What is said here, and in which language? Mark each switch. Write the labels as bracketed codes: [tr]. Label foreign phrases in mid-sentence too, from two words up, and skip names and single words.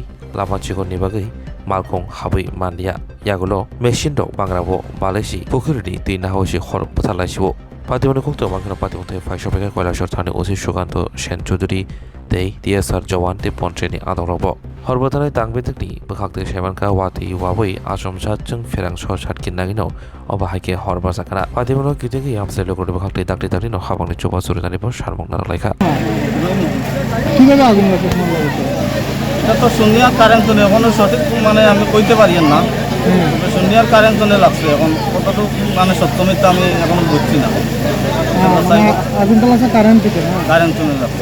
[trp] लामा चिगननि बागै मालखं हाबै मान्दिया यागलो मेसिन दं बांग्राबो बालायसि पुखुरिनि दै नाहौसि हर बोथारलायसिबो पातिबनि कक्तो मांखनो पातिबं थायो फाइ सबायका কৈলাসহর थानि ओसि सुकान्त सेन चौधुरी दै টিএসআর जवान ते पन्ट्रेनि आदरबो हरबोथारनि तांबिदिनि बोखाक्ते सेमानका वाति वाबै आसमसातजों फेरां ससात किन्नागिनो अबाहायके हरबा जाखाना पातिबनो गिदिगि आमसे लोगोनि बोखाक्ते दाक्ति दाक्तिनो हाबांनि चोबा सुरिनानिबो सारमं नालायखा [bn] কিভাবে আগুন লাগছে তোমার বাড়িতে? এটা তো সন্ধ্যার কারেন্ট তো এখনো সঠিক মানে আমি কইতে পারি না। সন্ধ্যার কারেন্ট তো লাগছে, এখন কতটুকু মানে সত্য মিথ্যা আমি এখন বুঝছি না। আগুনটা লাগছে কারেন্ট থেকে না? কারেন্ট তো লাগছে।